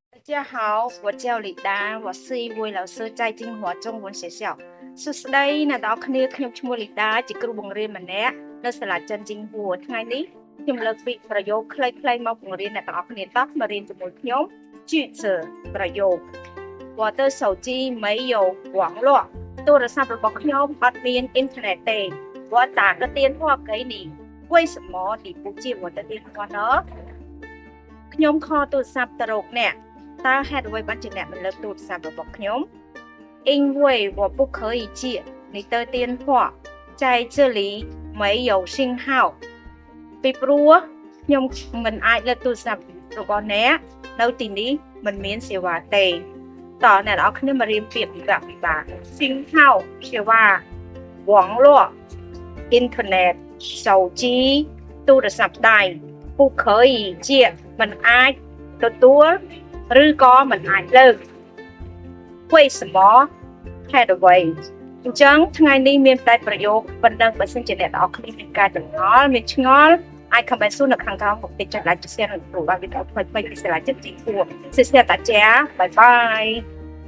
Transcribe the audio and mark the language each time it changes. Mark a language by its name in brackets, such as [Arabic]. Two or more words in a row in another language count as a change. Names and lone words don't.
[Chinese] 家好，我叫李丹，我是一位老师，在金华中文学校。 [Khmer] សួស្តីអ្នកទាំងអស់គ្នាខ្ញុំឈ្មោះលីតាជាគ្រូបង្រៀនម្នាក់នៅសាលាចិនជីងហួរថ្ងៃនេះខ្ញុំលើកពីប្រយោគខ្លីៗមកបង្រៀនអ្នកទាំងអស់គ្នាតោះមករៀនជាមួយខ្ញុំ句子ប្រយោគ [Chinese] 我的手机没有网 [Khmer] 络ទូរស័ព្ទរបស់ខ្ញុំអត់មានអ៊ីនធឺណិតទេ [Chinese] 我打个电话给你为什么你不接我的电话呢 [Khmer] ខ្ញុំខលទូរស័ព្ទទៅរកអ្នកតើហេតុអ្វី បានជាអ្នកមិនលើកទូរស័ព្ទរបស់ខ្ញុំ [Chinese] 因为我不可以接你的电话在这里没有信号 [Khmer] ពីព្រោះខ្ញុំមិន អាចលើកទូរស័ព្ទរបស់អ្នកនៅទីនេះមិនមានសេវាទេតើអ្នកនរគ្នាមករៀនពាក្យពិ បាក信号សេវា网络អ៊ីនធឺណិត手机ទូរស័ព្ទដៃ [Chinese] 不可以接 [Khmer] មិនអាចទទួលឬក៏មិនអាចលើក为什么ហេតុអ្វីអញ្ចឹងថ្ងៃនេះមានតែប្រយោគប៉ុណ្ណឹងបើសិនជាអ្នកនរគ្នាមានការចម្ងល់មានឆ្ងល់អាចខមមិនសួរនៅខាងក្រោមមកតិចចុច like ចុច share និង follow វីដេអូថ្មីៗពីសាលាចិត្តជីគួរសិស្សតាចាបាយបាយ